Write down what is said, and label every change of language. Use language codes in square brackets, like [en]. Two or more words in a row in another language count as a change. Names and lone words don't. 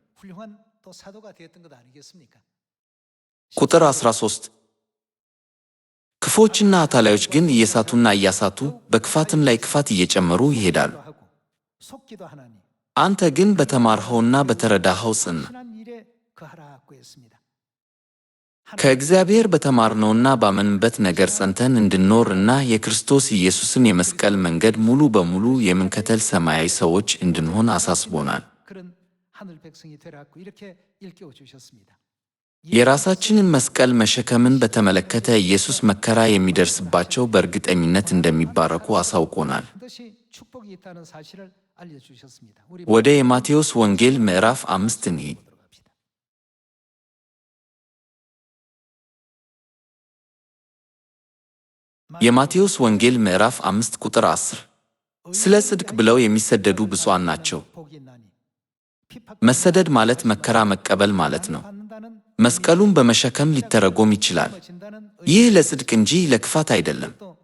[am] ቁጥር 13 ክፎችና አታላዮች ግን እየሳቱና እያሳቱ በክፋትም ላይ ክፋት እየጨመሩ ይሄዳሉ። አንተ ግን በተማርኸውና በተረዳኸው ጽና። ከእግዚአብሔር በተማርነውና ባመንበት ነገር ጸንተን እንድንኖር እና የክርስቶስ ኢየሱስን የመስቀል መንገድ ሙሉ በሙሉ የምንከተል ሰማያዊ ሰዎች እንድንሆን አሳስቦናል። [ko] 그런 하늘 백성이 되라고 이렇게 일깨워 주셨습니다. [am] የራሳችንን መስቀል መሸከምን በተመለከተ ኢየሱስ መከራ የሚደርስባቸው በእርግጠኝነት እንደሚባረኩ አሳውቆናል። [ko] 반드시 축복이 있다는 사실을 알려 주셨습니다. 우리 [am] ወደ የማቴዎስ ወንጌል ምዕራፍ 5 እንሂድ። የማቴዎስ ወንጌል ምዕራፍ 5 ቁጥር 10 ስለ ጽድቅ ብለው የሚሰደዱ ብፁዓን ናቸው። መሰደድ ማለት መከራ መቀበል ማለት ነው። መስቀሉን በመሸከም ሊተረጎም ይችላል። ይህ ለጽድቅ እንጂ ለክፋት አይደለም።